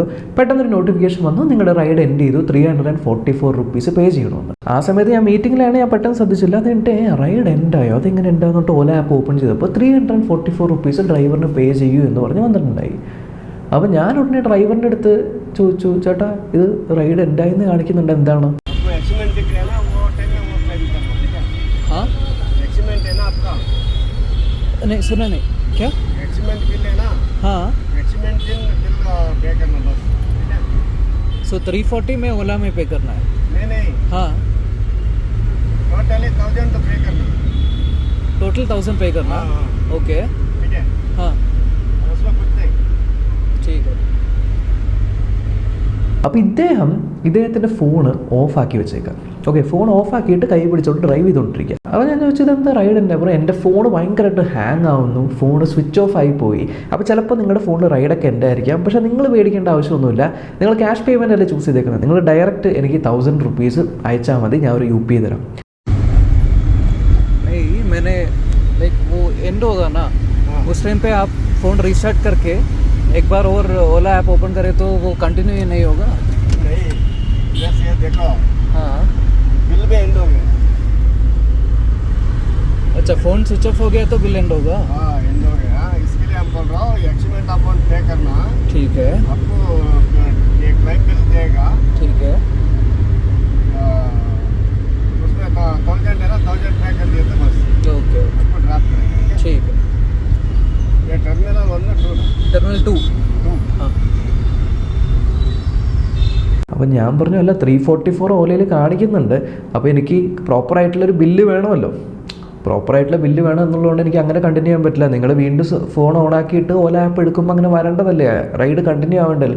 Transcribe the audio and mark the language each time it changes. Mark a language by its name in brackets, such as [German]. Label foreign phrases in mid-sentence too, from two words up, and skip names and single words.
[Malayalam] പെട്ടെന്നൊരു നോട്ടിഫിക്കേഷൻ വന്നു, നിങ്ങളുടെ [English] ride end [Malayalam] ചെയ്തു, 344 [English] rupees pay [Malayalam] ചെയ്യണമെന്ന്. ആ സമയത്ത് ഞാൻ മീറ്റിങ്ങിലാണ്, ഞാൻ പെട്ടെന്ന് ശ്രദ്ധിച്ചില്ല. അതിൻ്റെ റൈഡ് എൻഡായോ, അതെങ്ങനെ എൻഡാന്നിട്ട് ഓല [English] app open [Malayalam] ചെയ്തപ്പോൾ 344 റുപ്പീസ് ഡ്രൈവറിന് പേ ചെയ്യൂ എന്ന് പറഞ്ഞ് വന്നിട്ടുണ്ടായി. അപ്പോൾ ഞാൻ ഉടനെ ഡ്രൈവറിൻ്റെ അടുത്ത് ചോദിച്ചു, ചേട്ടാ ഇത് റൈഡ് എൻഡായെന്ന് കാണിക്കുന്നുണ്ട്, എന്താണ്? [Hindi] नहीं सुना नहीं क्या? [English] accident bill [Hindi] है ना? हाँ [English] accident bill pay [Hindi] करना बस. सो 340 में ओला में पे करना है? नहीं हाँ टोटली 1000 तो पे करना. टोटल 1000 पे करना. हाँ. ओके ठीक है. हाँ उसमें कुछ नहीं. ठीक है. [Malayalam] അപ്പോൾ ഇദ്ദേഹത്തിൻ്റെ ഫോണ് ഓഫാക്കി വെച്ചേക്കാം. ഓക്കെ, ഫോൺ ഓഫാക്കിയിട്ട് കൈ പിടിച്ചോണ്ട് ഡ്രൈവ് ചെയ്തുകൊണ്ടിരിക്കുക. അപ്പോൾ ഞാൻ ചോദിച്ചത് എന്താ റൈഡ് എൻ്റെ അപ്പോൾ എൻ്റെ ഫോൺ ഭയങ്കരമായിട്ട് ഹാങ് ആവുന്നു, [English] phone switch off [Malayalam] ആയി പോയി. അപ്പോൾ ചിലപ്പോൾ നിങ്ങളുടെ ഫോണിൽ റൈഡൊക്കെ എൻ്റെ ആയിരിക്കാം. പക്ഷേ നിങ്ങൾ പേടിക്കേണ്ട ആവശ്യമൊന്നുമില്ല. നിങ്ങൾ [English] cash payment [Malayalam] അല്ലേ ചൂസ് ചെയ്തേക്കുന്നത്. നിങ്ങൾ ഡയറക്റ്റ് എനിക്ക് 1000 rupees അയച്ചാൽ മതി, ഞാൻ ഒരു UPI തരാം. [Hindi] मैंने लाइक वो एंड होगा ना, उस टाइम पे आप [English] phone restart [Hindi] करके एक बार और ओला [English] app open [Hindi] करें तो वो कंटिन्यू ही नहीं होगा. नहीं, जैसे देखो हाँ, बिल भी एंड हो गया. अच्छा, [English] phone switch off [Hindi] हो गया तो [English] bill end [Hindi] होगा. हाँ, एंड हो गया. इसके लिए हम बोल रहा हूँ [English] accident amount pay [Hindi] करना. ठीक है, आपको एक [English] claim bill [Hindi] देगा. ठीक है. उसमें 1000 है ना, 1000 पे कर दिए तो बस ओके, आपको ड्राप करेंगे. ठीक है. ये टर्मिनल 1 और 2 टर्मिनल 2. हाँ. [Malayalam] അപ്പം ഞാൻ പറഞ്ഞു അല്ല 344 ഓലയിൽ കാണിക്കുന്നുണ്ട്. അപ്പോൾ എനിക്ക് പ്രോപ്പറായിട്ടുള്ളൊരു ബില്ല് വേണമല്ലോ, പ്രോപ്പറായിട്ടുള്ള ബില്ല് വേണം എന്നുള്ളതുകൊണ്ട് എനിക്ക് അങ്ങനെ കണ്ടിന്യൂ ചെയ്യാൻ പറ്റില്ല. നിങ്ങൾ വീണ്ടും ഫോൺ ഓണാക്കിയിട്ട് ഓല ആപ്പ് എടുക്കുമ്പോൾ അങ്ങനെ വരേണ്ടതല്ലേ, [English] ride continue [Malayalam] ആവേണ്ടല്ലോ.